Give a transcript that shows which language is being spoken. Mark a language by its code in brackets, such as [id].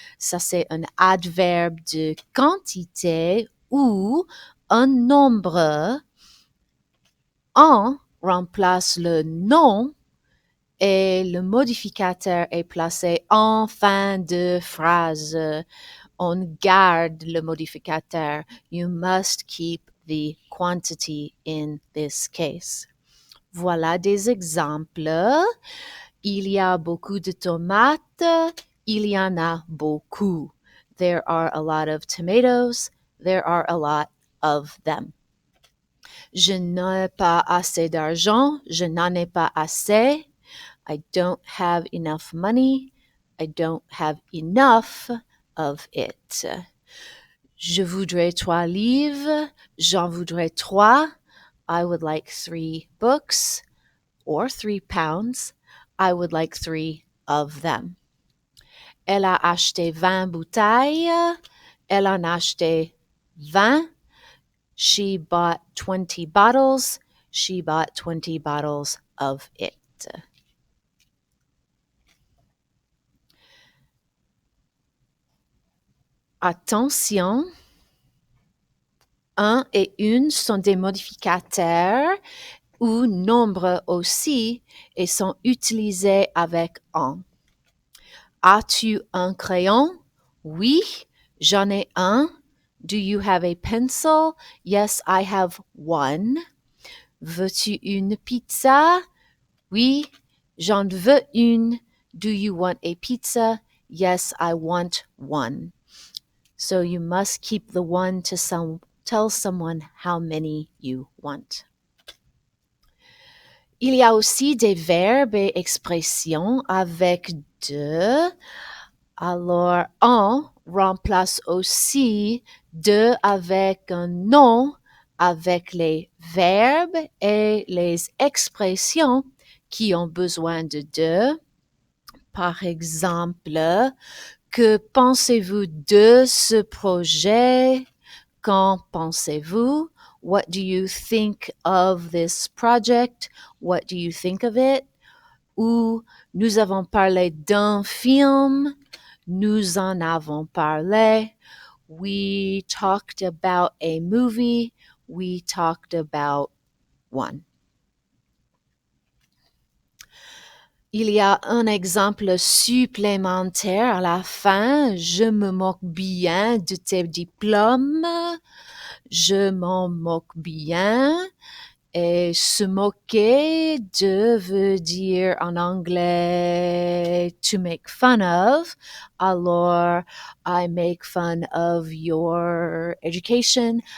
[fr] Ça, c'est un adverbe de quantité ou un nombre. En remplace le nom et le modificateur est placé en fin de phrase. On garde le modificateur. [en] You must keep the quantity in this case. [fr] Voilà des exemples. Il y a beaucoup de tomates. Il y en a beaucoup. [en] There are a lot of tomatoes. There are a lot of them. [fr] Je n'ai pas assez d'argent. Je n'en ai pas assez. [en] I don't have enough money. I don't have enough of it. [fr] Je voudrais 3 livres. J'en voudrais 3. [en] I would like 3 books or 3 pounds. I would like 3 of them. [fr] Elle a acheté 20 bouteilles. Elle en a acheté 20. [en] She bought 20 bottles. She bought 20 bottles of it. [fr] Attention, un et une sont des modificateurs ou nombres aussi et sont utilisés avec un. As-tu un crayon? Oui, j'en ai un. [en] Do you have a pencil? Yes, I have one. [fr] Veux-tu une pizza? Oui, j'en veux une. [en] Do you want a pizza? Yes, I want one. So you must keep the one to tell someone how many you want. [fr] Il y a aussi des verbes et expressions avec de. Alors, en remplace aussi de avec un nom, avec les verbes et les expressions qui ont besoin de. Par exemple, que pensez-vous de ce projet? Qu'en pensez-vous? [en] What do you think of this project? What do you think of it? [fr] Ou nous avons parlé d'un film. Nous en avons parlé. [en] We talked about a movie. We talked about one. [fr] Il y a un exemple supplémentaire à la fin. Je me moque bien de tes diplômes. Je m'en moque bien. Et se moquer de veut dire en anglais [en] to make fun of. Alors, I make fun of your education.